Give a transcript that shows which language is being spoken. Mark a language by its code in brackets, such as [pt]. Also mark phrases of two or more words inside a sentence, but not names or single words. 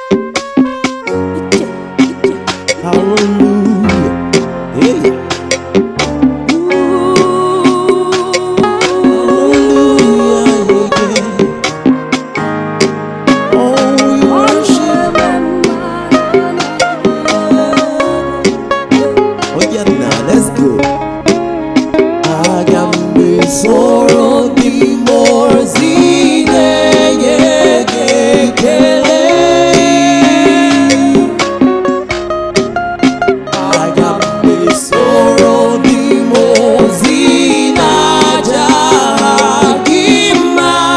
[ig] Ije, ije. [en] Hallelujah. Yeah. Ooh. Hallelujah, yeah. Oh, we worship. Oh, yeah, now, let's go. [ig] Aga m esoro ndị mmụọ ozi na-enye gị ekele. Aga m esoro ndị mmụọ ozi na-aja gị mma.